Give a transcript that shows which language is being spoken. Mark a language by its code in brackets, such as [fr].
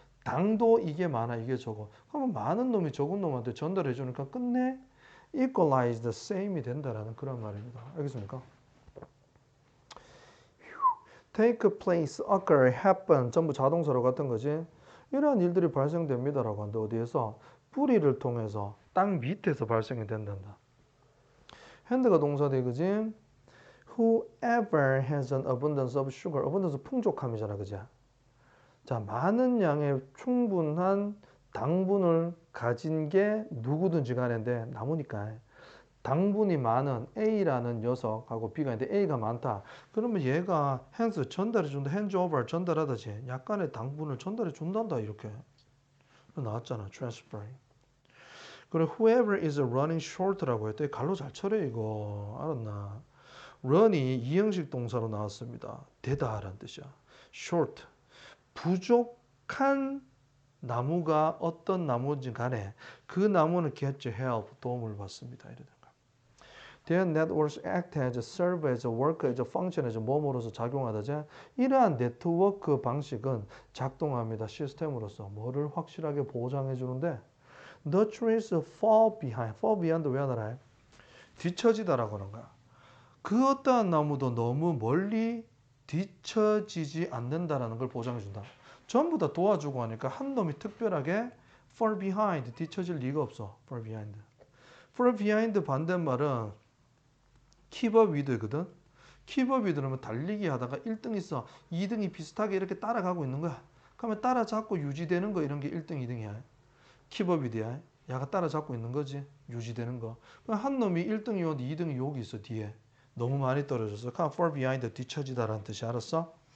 [ko] 당도 이게 많아, 이게 적어. 그러면 많은 놈이 적은 놈한테 전달해 주니까 끝내 [en] equalize the same [ko] 이 된다라는 그런 말입니다. 알겠습니까? [en] take place, occur, happen [ko] 전부 자동사로 같은 거지. 이러한 일들이 발생됩니다라고 한다. 어디에서? 뿌리를 통해서 땅 밑에서 발생이 된단다. 핸드가 동사돼, 그지? [en] Whoever has an abundance of sugar. [ko] abundance 풍족함이잖아, 그지? 자, 많은 양의 충분한 당분을 가진 게 누구든지 간인데 나무니까 당분이 많은 A라는 녀석하고 B가 있는데 A가 많다. 그러면 얘가 hands 전달해 준다. [en] hands over 전달하다지. [ko] 약간의 당분을 전달해 준단다. 이렇게 나왔잖아. transferring. 그리고 [en] whoever is running short [ko] 라고 했더니 갈로 잘 쳐래 이거. 알았나? run이 이형식 동사로 나왔습니다. 되다라는 뜻이야. short. 부족한 나무가 어떤 나무인지 간에 그 나무는 get help, 도움을 받습니다. 이러든가. [en] Their networks act as, serve as, work as, function as, [ko] 뭐뭐로서 작용하다자. 이러한 네트워크 방식은 작동합니다. 시스템으로서 뭐를 확실하게 보장해 주는데 [en] The trees fall behind. fall behind [ko] 왜 하나라? 뒤처지다라고 하는 거야. 그 어떠한 나무도 너무 멀리 뒤처지지 않는다라는 걸 보장해 준다. 전부 다 도와주고 하니까 한 놈이 특별하게 [en] fall behind, [ko] 뒤처질 리가 없어. [en] fall behind. fall behind [ko] 반대말은 [en] keep up with거든. keep up with [ko] 는 달리기 하다가 1등 있어. 2등이 비슷하게 이렇게 따라가고 있는 거야. 그러면 따라잡고 유지되는 거 이런 게 1등, 2등이야. [en] keep up with야. [ko] 야가 따라잡고 있는 거지. 유지되는 거. 한 놈이 1등이 어디 2등이 여기 있어, 뒤에. 너무 많이 떨어져서 [en] fall behind [ko] 뒤처지다라는 뜻이. 알았어?